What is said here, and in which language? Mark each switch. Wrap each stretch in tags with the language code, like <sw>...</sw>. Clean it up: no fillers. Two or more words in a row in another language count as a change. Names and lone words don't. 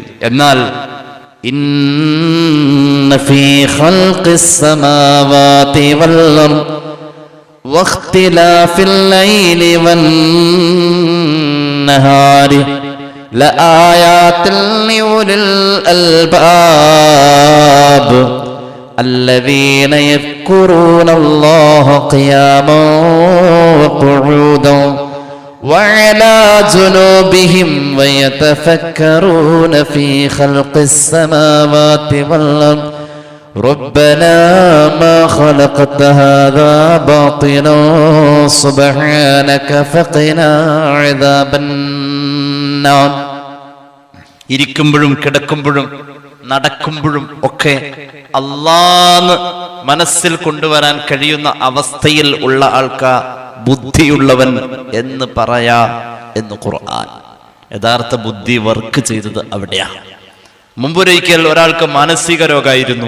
<ar>എന്നാൽ إن في خلق السماوات والأرض واختلاف الليل و النهار لآيات لأولي الألباب الذين يذكرون الله قياما وقعودا وعلى جنوبهم ويتفكرون في خلق السماوات والأرض ربنا ما خلقت هذا باطلا سبحانك فقنا عذاب النار.</ar> <ml>ഇരിക്കുമ്പോഴും കിടക്കുമ്പോഴും നടക്കുമ്പോഴും ഒക്കെ അല്ലാഹ് മനസ്സിൽ കൊണ്ടുവരാൻ കഴിയുന്ന അവസ്ഥയിൽ ഉള്ള ആൾക്കാർ ബുദ്ധിയുള്ളവൻ എന്ന് പറയാ എന്ന് ഖുർആൻ. യഥാർത്ഥ ബുദ്ധി വർക്ക് ചെയ്തത് അവിടെയാണ്. മുമ്പൊരിക്കൽ ഒരാൾക്ക് മാനസിക രോഗമായിരുന്നു.</ml>